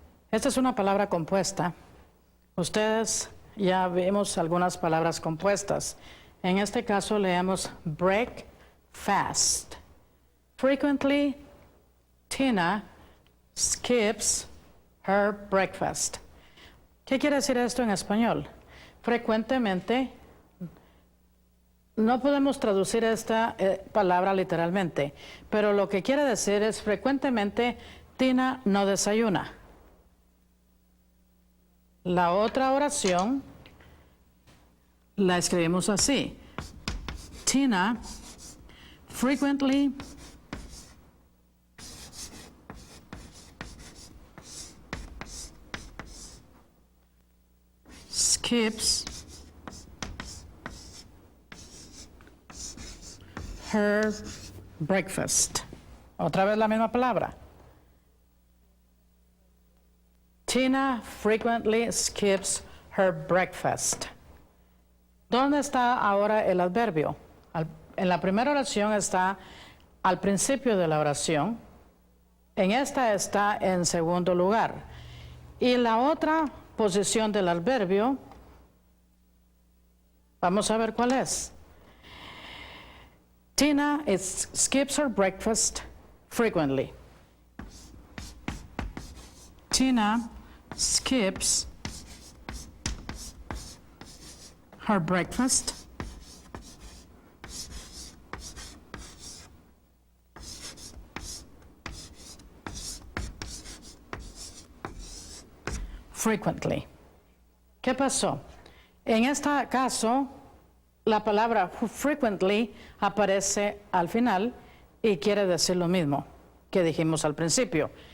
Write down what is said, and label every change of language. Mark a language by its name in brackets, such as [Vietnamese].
[Spanish] Esta es una palabra compuesta. Ustedes ya vimos algunas palabras compuestas. En este caso leemos break fast. [English] Frequently, Tina skips her breakfast. [Spanish] ¿Qué quiere decir esto en español? Frecuentemente, no podemos traducir esta palabra literalmente, pero lo que quiere decir es frecuentemente Tina no desayuna. La otra oración la escribimos así. [English] Tina frequently skips her breakfast. [Spanish] Otra vez la misma palabra. [English] Tina frequently skips her breakfast. [Spanish] ¿Dónde está ahora el adverbio? En la primera oración está al principio de la oración. En esta está en segundo lugar. Y la otra posición del adverbio, vamos a ver cuál es. [English] Tina skips her breakfast frequently. Tina skips her breakfast frequently. [Spanish] ¿Qué pasó? En este caso, la palabra frequently aparece al final y quiere decir lo mismo que dijimos al principio.